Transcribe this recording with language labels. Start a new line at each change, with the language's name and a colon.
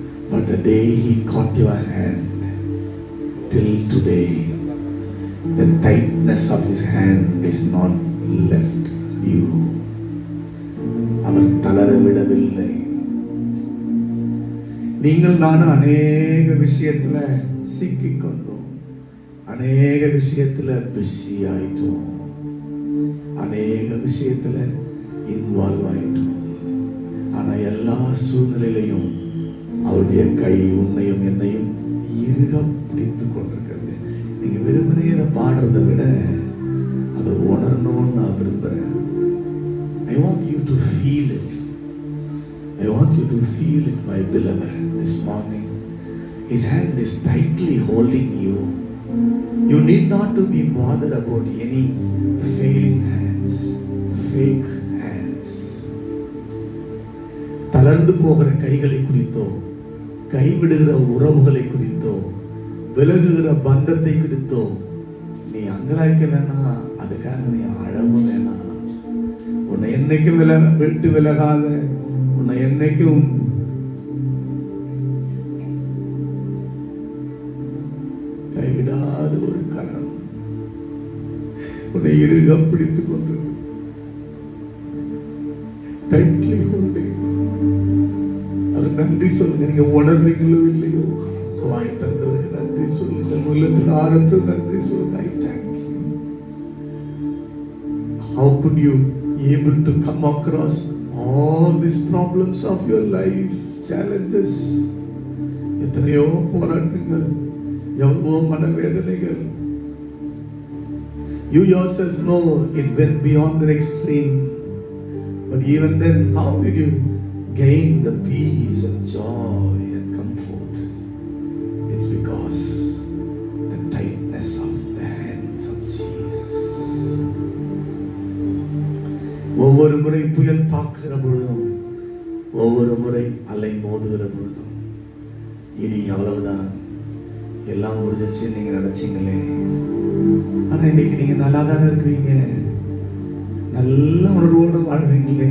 English: But the day he caught your hand, till today, the tightness of his hand is not left you.
Tamil: அவர் தளர விடவில்லை. நீங்கள் நானும் அநேக விஷயத்துல சிக்கிக்கொண்டோம், அநேக விஷயத்துல பிஸி ஆயிட்டோம், அநேக விஷயத்துல இன்வால்வ் ஆயிட்டோம். ஆனா எல்லா சூழ்நிலையிலையும் அவருடைய கை உன்னையும் என்னையும் இறுக பிடித்துக் கொண்டிருக்கிறது. நீங்க விரும்புகிறத பாடுறதை விட அதை உணரணும்னு நான் விரும்புறேன்.
English: I want you to feel it. I want you to feel it, my beloved. This morning, His hand is tightly holding you. You need not to be bothered about any failing hands, fake hands.
Tamil: தளர தளர்ந்து போகிற கைகளை குறித்தோ, கைவிடுகிற உறவுகளை குறித்தோ, விலகுகிற பந்தத்தை குறித்தோ நீ அங்கலாய்க்க வேணாம். அதுக்காக நீ அழவும் வேணாம். உன்னை என்னைக்கும் விட்டு விலகாத, உன்னை என்னைக்கும் கைவிடாத ஒரு கரம் உன்னை இறுக பிடித்துக் கொண்டு
English: Tightly holding.
Tamil: அது நன்றி சொல்லுங்க. நீங்க உணர்றீங்களோ இல்லையோ, வாய் தந்ததுக்கு நன்றி சொல்லுங்க. உள்ளத்தில் ஆரத்தில் நன்றி சொல்லுங்க.
English: I thank you. How could you able to come across all these problems of your life, challenges?
Tamil: எத்தனையோ போராட்டங்கள், எவ்வளவோ மனவேதனைகள்.
English: You yourself know it went beyond the extreme. But even then, how did you gain the peace and joy and comfort? It's because the tightness of the hands of Jesus.
Tamil: ஒவ்வொரு முறை புயல் தாக்குகிற பொழுதும், ஒவ்வொரு முறை அலை மோதுகிற பொழுதும், இனி அவ்வளவுதான், எல்லாம் முடிஞ்சிச்சு நீங்க நினைச்சீங்களே. ஆனா இன்னைக்கு நீங்க நல்லா தானே இருக்கிறீங்க, நல்ல உணர்வோடு வாழ்றீங்களே.